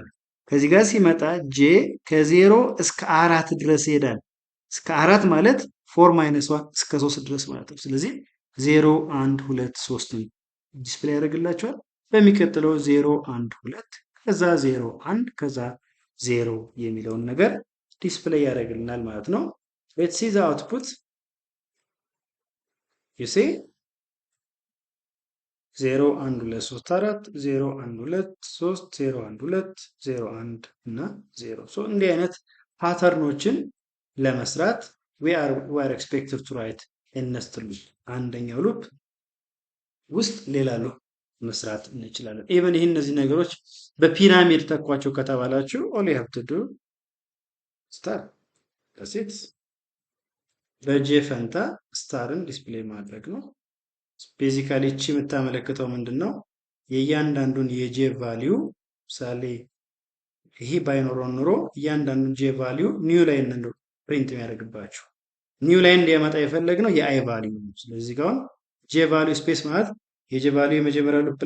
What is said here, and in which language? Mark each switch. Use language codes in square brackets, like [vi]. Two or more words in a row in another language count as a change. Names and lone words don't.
[am] ከዚህ ጋር ሲመጣ ጄ ከ0 እስከ 4 ድረስ ይሄዳል። እስከ 4 ማለት 4 ማይነስ 1 እስከ 3 ድረስ ማለት ነው። ስለዚህ 0 1 2 3 ዲስፕሌይ ያደርግላቸዋል። በሚቀጥለው 0 1 2 ከዛ 0 1 ከዛ 0 የሚለውን ነገር ዲስፕሌይ ያደርግልናል ማለት ነው። [en] let's see the output you see 0 1 2 3 4 0 1 2 3 0 1 2 0 [am] 1 እና 0 ሶ እንዲህ አይነት ፓተርኖችን ለመስራት [en] we are expected to write a nested loop [am] አንደኛው ሉፕ ውስጥ ሌላ ሉፕ መስራት እንችላለን። ኢቨን ይሄን እነዚህ ነገሮች በፒራሚድ ተኳቸው ከተባላችሁ [en] all you have to do [am] ስታር [en] that's it [am] በጄ ፈንታ ስታርን ዲስፕሌይ ማድረግ ነው። ቤዚካሊ እቺ የምታመለክተው ምንድነው? የእያንዳንዱን የጄ ቫልዩ ምሳሌ ይሄ ባይኖረው ኑሮ እያንዳንዱን ጄ ቫልዩ [en] new line [am] ነው ፕሪንት የሚያደርግባችሁ። [en] new line [am] እንዲያመጣ የፈለግነው የአይ ቫልዩ ነው። ስለዚህ ጋር ጄ ቫልዩ ስፔስ ማለት የጄ ቫልዩ የመጀመሪያው ሉፕ